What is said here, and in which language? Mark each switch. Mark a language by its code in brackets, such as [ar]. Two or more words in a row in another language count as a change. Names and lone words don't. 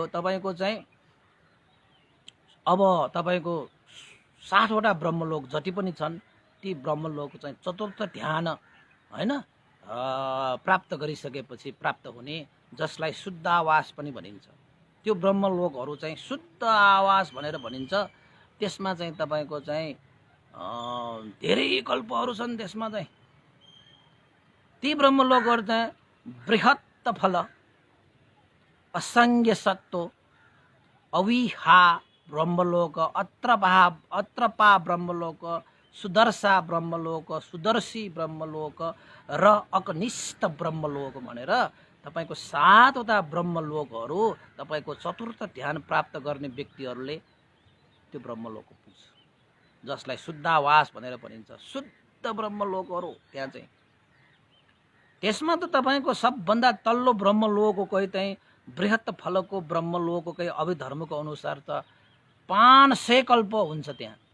[ne] तपाईको चाहिँ अब तपाईको 60 वटा ब्रह्मलोक जति पनि छन् ती ब्रह्मलोक चाहिँ चतुर्थ ध्यान हैन प्राप्त गरिसकेपछि प्राप्त हुने, जसलाई शुद्ध आवास पनि भनिन्छ। त्यो ब्रह्मलोकहरू चाहिँ शुद्ध आवास भनेर भनिन्छ। त्यसमा चाहिँ तपाईको चाहिँ धेरै कल्पहरू छन्। त्यसमा चाहिँ ती ब्रह्मलोकहरू चाहिँ बृहत् फल, असंज्ञ सत्व, अविहा ब्रह्मलोक, अत्रपा ब्रह्मलोक, सुदर्शा ब्रह्मलोक, सुदर्शी ब्रह्मलोक र अकनिष्ठ ब्रह्मलोक भनेर तपाईको 7वटा ब्रह्मलोकहरू तपाईको चतुर्थ ध्यान प्राप्त गर्ने व्यक्तिहरूले त्यो ब्रह्मलोकको पुग्छ, जसलाई शुद्धावास भनेर भनिन्छ। शुद्ध ब्रह्मलोकहरू त्यहाँ चाहिँ। त्यसमा त तपाईको सबभन्दा तल्लो ब्रह्मलोककै चाहिँ बृहत फलको ब्रह्मलोककै अभिधर्मको अनुसार त 500 कल्प हुन्छ त्यहाँ।